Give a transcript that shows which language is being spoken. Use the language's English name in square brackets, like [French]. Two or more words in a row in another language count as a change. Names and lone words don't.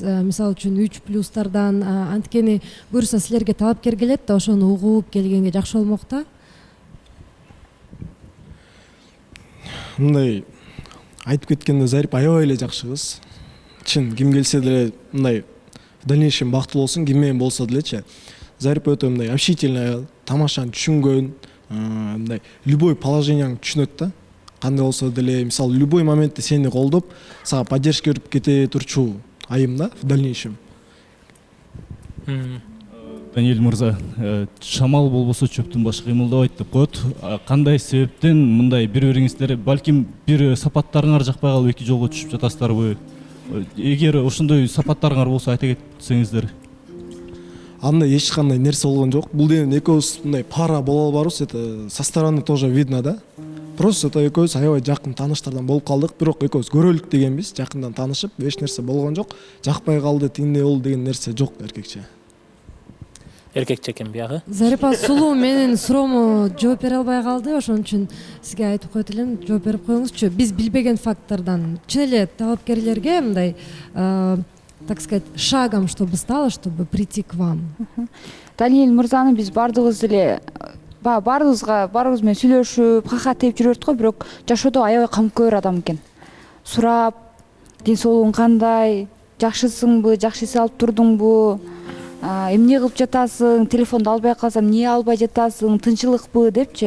[Kyrgyz] Мисалы үчүн 3+тардан анткени буюрса силерге талапкер келет да, ошону угуп келгенге жакшы болмок да. Мындай айтып кеткенде Зарипа аябай эле жакшы кыз. Чын ким келсе деле мындай [Russian] в дальнейшем [Kyrgyz] бактылуу болсун, ким менен болсо делечи. Зарипа өтө мындай общительный аял, тамашаны түшүнгөн, мындай любой положенияңды түшүнөт да. Кандай болсо деле, мисалы любой моментте сени колдоп, сага поддержка берип кете турчу айым да [Russian] в дальнейшем. [Kyrgyz] Даниэль мырза, шамал болбосо чөптүн башы кыймылдабайт деп коет. Кандай себептен мындай бири-бириңиздер балким бир сапаттарыңар жакпай калып эки жолго түшүп жатасыздарбы? Эгер ошондой сапаттарыңар болсо айта кетсеңиздер. Андай эч кандай нерсе болгон жок. Бул деген экөөбүз мындай пара боло албарбыз, [Russian] это со стороны тоже видно да. Просто это [Kyrgyz] экөөбүз аябай жакын тааныштардан болуп калдык, бирок экөөбүз көрөлүк дегенбиз, жакындан таанышып, эч нерсе болгон жок. Жакпай калды, тиңдей болду деген нерсе жок эркекче. Эркекче экен биягы. Зарипа сулуу менин суроомо жооп бере албай калды, ошон үчүн сизге айтып коет элем, жооп берип коюңузчу. Биз билбеген фактордан чын эле талапкерлерге мындай, [Russian] так сказать, шагом, чтобы стало, чтобы прийти к вам. [Kyrgyz] Даниэль мырзаны биз бардыгыбыз эле баарыбыз менен сүйлөшүп, кахат деп жүрөт го, бирок жашоодо аябай камкөр адам экен. Сурап, ден соолугуң кандай, жакшысыңбы, жакшы эс алып турдуңбу, эмне кылып жатасың, телефонду албай калсам эмне албай жатасың, тынчылыкпы депчи.